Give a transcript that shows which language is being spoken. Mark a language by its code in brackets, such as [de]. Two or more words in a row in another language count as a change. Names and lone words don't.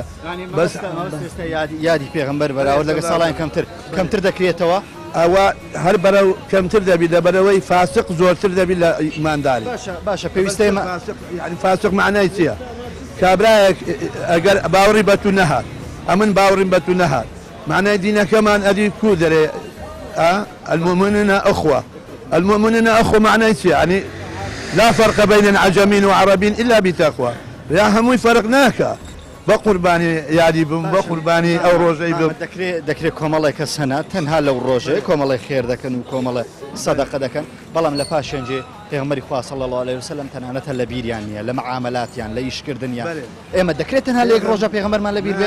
[ckb] بەس یادی پێغەمبەر بەراورد لەگە ساڵان کەمتر دەکرێتەوە ئەوە هەر بەرەو کەمتر دەبی لەبەرەوەی فاسق زۆرتر دەبی لە ئیمانداری باشە پێویستەی فاسق معنای چییە کابراایەک ئەگەر باوەڕی بە تو نەهات ئەمن باوەڕیم بە تو نەهات معنای دینەکەمان ئەدی کو دەرێ [ar] المؤمنون أخوة المؤمنون أخوة [ckb] معنای چییە [ar] يعني لا فرق بين عجمين وعربين إلا بتقوى [ckb] يا هموي فرق ناكا بقرباني يادي بم بقرباني أو روجي بم دەکرێت کۆمەڵی کەس هەنا تەنها لەو ڕۆژێ کۆمەڵی خێر دەکەن و کۆمەڵە سەدەقە دەکەن بەڵام لە پاشێنجێ پێغەمبەری خوا [ar] صلی الله عليه وسلم [ckb] تەنانەتە لە بیریان نییە لە معاملاتیان لە ئیشکردنیان ئێمە دەکرێت تەنها لە یەک ڕۆژە پێغەمبەرمان لە بیر بێت